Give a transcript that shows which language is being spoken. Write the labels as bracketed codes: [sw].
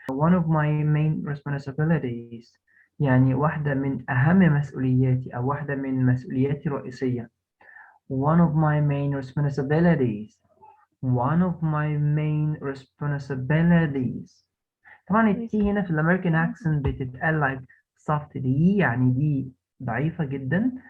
[en] One of my main responsibilities [ar] يعني واحدة من أهم مسؤولياتي أو واحدة من مسؤولياتي الرئيسية. [en] One of my main responsibilities. One of my main responsibilities. [ar] طبعا التي هنا في الامريكان accent بتتقال like soft دي، يعني دي ضعيفة جدا.